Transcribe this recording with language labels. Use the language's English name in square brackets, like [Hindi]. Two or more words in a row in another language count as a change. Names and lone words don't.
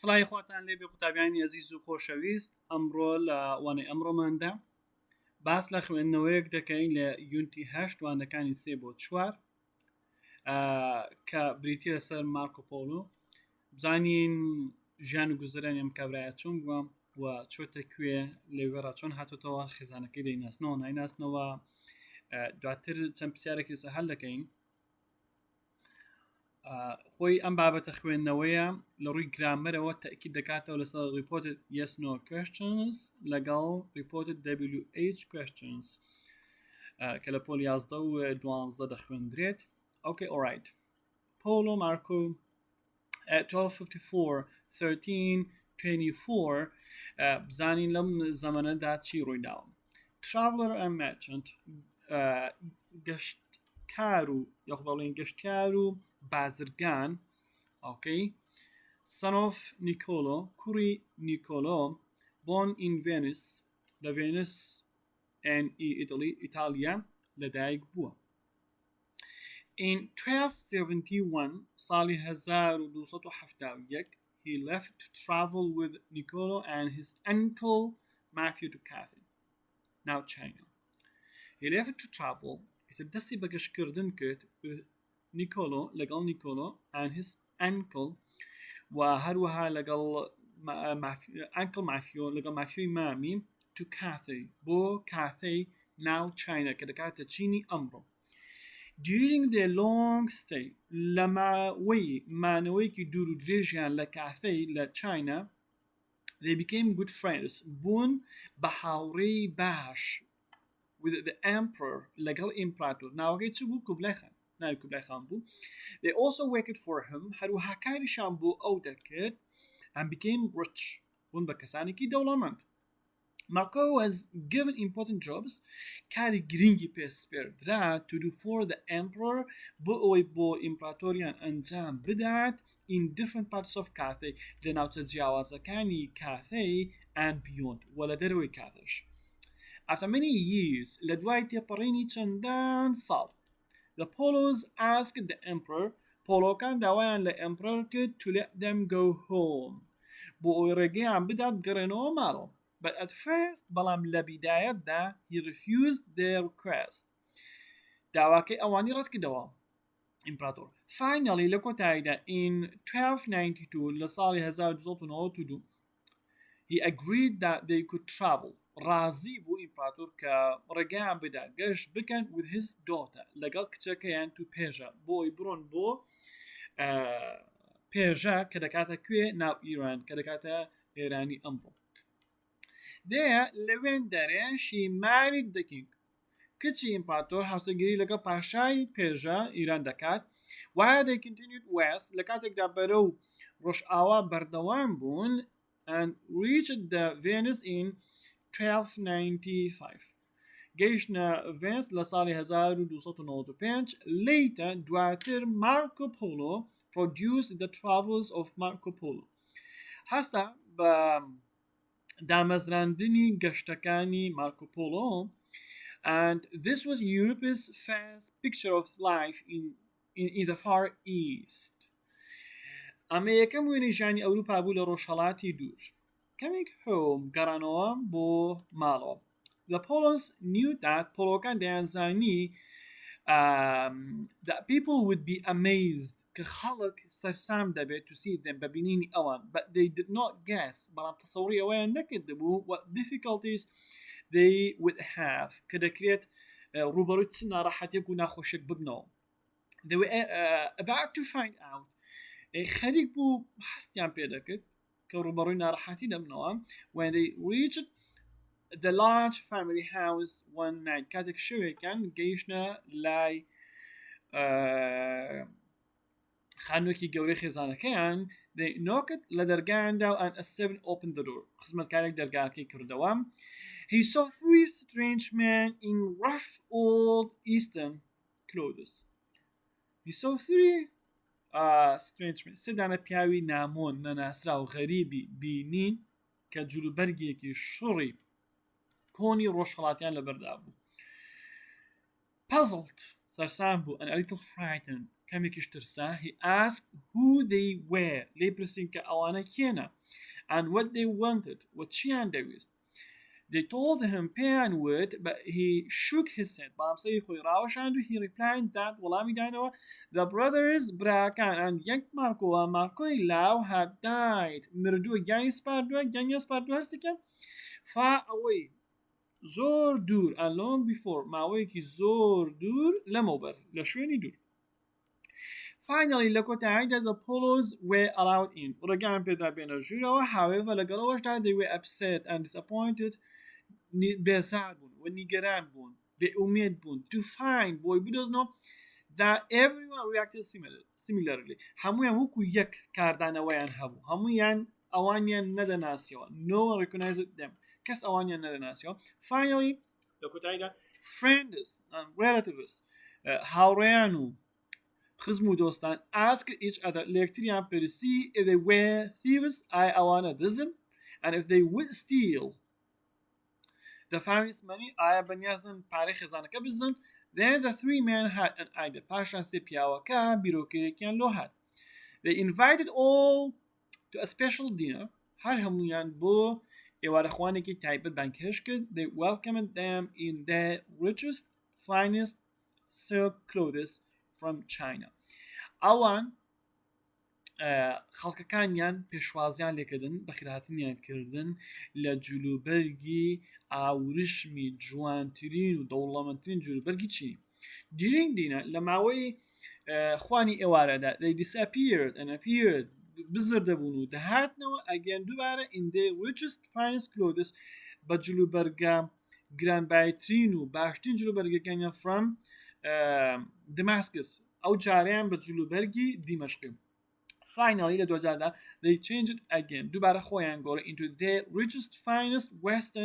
[Central Kurdish] سڵای خواتان لێ بێ قوتابیانی ئەزیز و خۆشەویست ئەمڕۆ لە وانەی ئەمڕۆماندا باس لە خوێندنەوەیەک دەکەین لە یونتی 8 وانەکانی 3 بۆ 4 کە بریتە سەر مارکۆ پۆلۆ بزانین ژیان و گوزەرانی ئەم کابرایە چۆن بووە و چۆتە کوێ لێوێڕا چۆن هاتوتەوە خێزانەکەی دەیناسنەوە نایناسنەوە دواتر چەند پرسیارێکی سەهەل دەکەین خۆی ئەم بابەتە خوێندنەوەیە لە ڕووی گرامەرەوە تەکید دەکاتەوە لەسەر [English] reported yes no questions [Central Kurdish] لەگەڵ [English] reported WH questions [Central Kurdish] کە لە پۆل 11 و 12 دەخوێندرێت. [English] Okay, all right. [Central Kurdish] Polo, Marko, 1254, 1324 بزانین لەم زەمانەدا چی ڕووی داوە. [English] Traveler and merchant [Central Kurdish] گەشتکار و یاخ بەڵێن گەشتیار و بازرگان [English] okay son of Niccolo کوڕی نیکۆلۆ born in Venice [Central Kurdish] لە Venice [English] and Italy [Central Kurdish] ئیتالیا لەدایک بووە. [English] In 1271 ساڵی 1271 he left to travel with Niccolo and his uncle Matthew to Cathay, now China. He left to travel [Central Kurdish] دەستی بە گەشتکردن کرد [English] with Niccolo [Central Kurdish] لەگەڵ Niccolo [English] and his uncle [Central Kurdish] و هەروەها لەگەڵ uncle Matthew لەگەڵ مافیۆی مامی [English] to Cathay [Central Kurdish] بۆ [English] Cathay now China [Central Kurdish] کە دەکاتە چینی ئەمڕۆ. [English] During their long stay [Central Kurdish] لە مانەوەیەکی دوور و درێژیان لە Cathay لە China [English] they became good friends [Central Kurdish] بوون بە هاوڕێی باش [English] with the emperor [Central Kurdish] لەگەڵ ئیمپراتۆر ناوەکەی چ بوو کوبلای خان ناوی کوبلای خان بوو. [English] They also worked for him [Central Kurdish] هەروەها کاریشان بۆ ئەو دەکرد [English] and became rich [Central Kurdish] بوون بە کەسانێکی دەوڵەمەند. [English] Marko was given important jobs [Central Kurdish] کاری گرنگی پێسپێردرا [English] to do for the emperor [Central Kurdish] بۆ ئەوەی بۆ ئیمپراتۆریان ئەنجام بدات [English] in different parts of Cathay [Central Kurdish] لە ناوچە جیاوازەکانی Cathay [English] and beyond [Central Kurdish] و لە دەرەوەی Cathay. [English] After many years [Central Kurdish] لە دوای تێپەڕینی چەندان ساڵ [English] the Polos asked the emperor [Central Kurdish] پۆلۆکان داوایان لە emperor کرد [English] to let them go home [Central Kurdish] بۆ ئەوەی ڕێگەیان بدات بگەڕێنەوە ماڵەوە. [English] But at first [Central Kurdish] بەڵام لە بیدایەتدا [English] he refused their request [Central Kurdish] داواکەی ئەوانی ڕەت کردەوە ئیمپراتۆر. Finally لە کۆتاییدا in 1292 لە ساڵی 1292 [English] he agreed that they could travel [Central Kurdish] ڕازی بوو ئیمپراتۆر کە ڕێگەیان بدا گەشت بکەن [English] with his daughter [Central Kurdish] لەگەڵ کچەکەیان تو پێژە بۆی بڕۆن بۆ پێژە کە دەکاتە کوێ ناو ئیران کە دەکاتە ئێرانی ئەمڕۆ. There لەوێن دەرێ [English] she married the king [Central Kurdish] کچی ئیمپراتۆر هاوسەرگیری لەگەڵ پاشای پێژە ئیران دەکات [English] while they continued west [Central Kurdish] لە کاتێکدا بەرەو ڕۆژئاوا بەردەوام بوون [English] and reached the Venice in 1295 [Central Kurdish] گەیشتنە Venice لە ساڵی 1295. [English] Later دواتر Marko Polo produced the travels of Marko Polo [Central Kurdish] هەستا بە دامەزراندنی گەشتەکانی مارکۆ پۆلۆ [English] and this was Europe's first picture of life in the Far East. [Central Kurdish] ئەمە یەکەم وێنەی ژیانی ئەوروپا بوو لە ڕۆژهەڵاتی دوور. [English] Coming home [Central Kurdish] گەڕانەوە بۆ ماڵەوە. [English] The Polos knew that [Central Kurdish] پۆلۆکان دەیانزانی [English] that people would be amazed [Central Kurdish] کە خەڵک سەرسام دەبێت [English] to see them [Central Kurdish] ببینینی ئەوان [English] but they did not guess [Central Kurdish] بەڵام تەسەوری ئەوەیان نەکردبوو [English] what difficulties they would have [Central Kurdish] کە دەکرێت ڕوبەڕووی چ ناڕەحەتێک و ناخۆشێک ببنەوە. [English] They were about to find out [Central Kurdish] خەریک بوو هەستیان پێ دەکرد کە ڕوبەڕووی ناڕەحەتی دەبنەوە [English] when they reached the large family house one night [Central Kurdish] کاتێک شەوێکیان گەیشتە لای خانوویەکی گەورەی خێزانەکەیان [English] they knocked [Central Kurdish] لە دەرگایاندا [English] and a servant opened the door [Central Kurdish] خزمەتکارێک دەرگاکەی کردەوە. [English] He saw three strange men in rough old eastern clothes. He saw three strange men [Central Kurdish] سێدانە پیاوی نامۆن نەناسرا و غەریبی بینین کە جلوبەرگێکی شڕی کۆنی ڕۆژهەڵاتیان لەبەردا بوو. [English] Puzzled [Central Kurdish] سەرسام بوو [English] and a little frightened کەمێکیش ترسا he asked who they were [Central Kurdish] لێ پرسین کە ئەوانە کێنە [English] and what they wanted [Central Kurdish] و چیان دەویست [English] they told him [Central Kurdish] پێیان وت [English] but he shook his head [Central Kurdish] بامسەی خۆی ڕاوەشاند و [English] he replied that [Central Kurdish] وەڵامی دانەوە [English] the brothers [Central Kurdish] براکان and یەک مارکۆوە مارکۆی لاو [English] had died [Central Kurdish] مردووە گیانی سپاردووە هەستێکە فا ئەوەی زۆر دوور [English] and long before [Central Kurdish] ماوەیەکی زۆر دوور لەمەوبەر لە شوێنی دوور Finally, لە کۆتاییدا [English] the Polos were allowed in. [Central Kurdish] ڕێگەیان پێدا بێنە ژوورەوە however لەگەڵەوەشدا [English] they were upset and disappointed [Central Kurdish] بێزار بوون و نیگەران بوون بێئومێد بوون [English] to find [Central Kurdish] بۆی بدۆزنەوە [English] that everyone reacted similarly [Central Kurdish] هەمویان وەکو یەک کاردانەوەیان هەبوو هەمویان ئەوانیان نەدەناسیەوە [English] no one recognized them [Central Kurdish] کەس ئەوانیان نەدەناسیەوە finally لە کۆتاییدا [English] friends and relatives [Central Kurdish] هاوڕێیان و خزم و [English] دۆستان ask each other [Central Kurdish] لە یەکتریان پرسی [English] if they were thieves [Central Kurdish] ئایا ئەوانە دزن [English] and if they would steal the family's money [Central Kurdish] ئایا بەنیازن پارەی خێزانەکە بزن [English] then the three men had an idea [Central Kurdish] پاشان سێ پیاوەکە بیرۆکەیەکیان لۆ هات [English] they invited all to a special dinner [Central Kurdish] هەر هەمویان بۆ ئێوارەخوانێکی تایبەت بانکێش کرد [English] they welcomed them in their richest finest silk clothes from China ئەوان [Central Kurdish] خەڵکەکانیان پێشوازیان لێکردن بەخیرهاتنیان کردن لە جلوبەرگی ئاورشمی جوانترین و دەوڵەمەندترین جلوبەرگی چینی [English] during dinner [Central Kurdish] لە ماوەی خوانی ئێوارەدا [English] they disappeared and appeared [Central Kurdish] بزر دەبوون و دەهاتنەوە ئەگەن دووبارە [English] in their richest finest clothes [Central Kurdish] بە جلوبەرگە گرانبایترین و باشترین جلوبەرگەکانیان [English] from Damascus [Central Kurdish] ئەو جاریان بە جلوبەرگی [English] دیمەشقی finally [Central Kurdish] لە دوجاردا [English] they changed again [Central Kurdish] دووبارە خۆیان گۆڕ [English] into their richest finest western